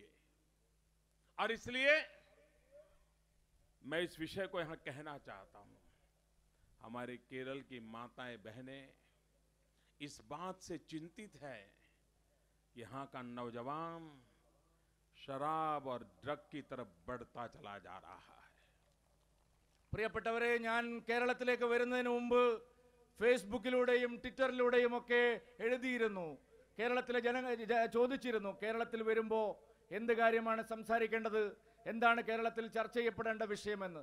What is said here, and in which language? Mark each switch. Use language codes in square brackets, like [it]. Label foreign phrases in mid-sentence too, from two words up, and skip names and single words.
[hi] और इसलिए मैं इस विषय को यहां कहना चाहता हूं. हमारे केरल की माताएं, बहनें इस बात से चिंतित है कि यहां का नौजवान शराब और ड्रग की तरफ बढ़ता चला जा रहा है. [ml] പ്രിയപ്പെട്ടവരെ, ഞാൻ കേരളത്തിലേക്ക് വരുന്നതിന് മുമ്പ് ഫേസ്ബുക്കിലൂടെയും ട്വിറ്ററിലൂടെയും ഒക്കെ എഴുതിയിരുന്നു. കേരളത്തിലെ ജനങ്ങൾ ചോദിച്ചിരുന്നു, കേരളത്തിൽ വരുമ്പോൾ എന്ത് കാര്യമാണ് സംസാരിക്കേണ്ടത്, എന്താണ് കേരളത്തിൽ ചർച്ച ചെയ്യപ്പെടേണ്ട വിഷയമെന്ന്.